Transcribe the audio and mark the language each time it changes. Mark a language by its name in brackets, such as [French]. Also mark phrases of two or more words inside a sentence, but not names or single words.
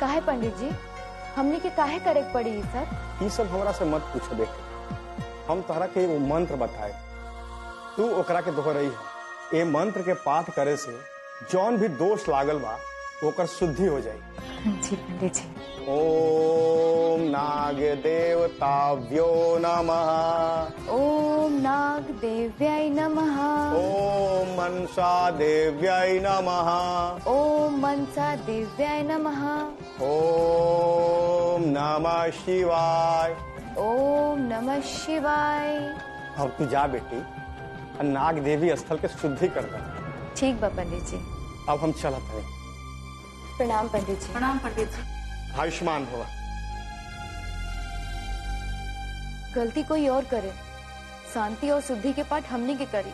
[Bhojpuri] काहे पंडित जी, हमने के काहे करे के पड़ी ये सब हमरा से मत पूछो बेटी। हम तोहरा के वो मंत्र बताए, तू ओकरा के दोहरई है। ये मंत्र के पाठ करे से जौन भी दोष लागल बा ओकर शुद्धि हो जाई। जी पंडित जी। [Sanskrit] ओम नाग देवताभ्यो नमः। ओम नाग देव्याय नमः। ओम मनसा देव्याय नमः। ओम मनसा देव्याय नमः। ओम नमः शिवाय। ओम नमः शिवाय। [Bhojpuri] अब तू जा बेटी, नाग देवी स्थल के शुद्धि कर दे। ठीक बा पंडित जी। अब हम चलत हैं। प्रणाम पंडित जी। प्रणाम पंडित जी। [Sanskrit] आयुष्मान भव। [Bhojpuri] गलती कोई और करे, शांति और शुद्धि के पाठ हमनी के करी।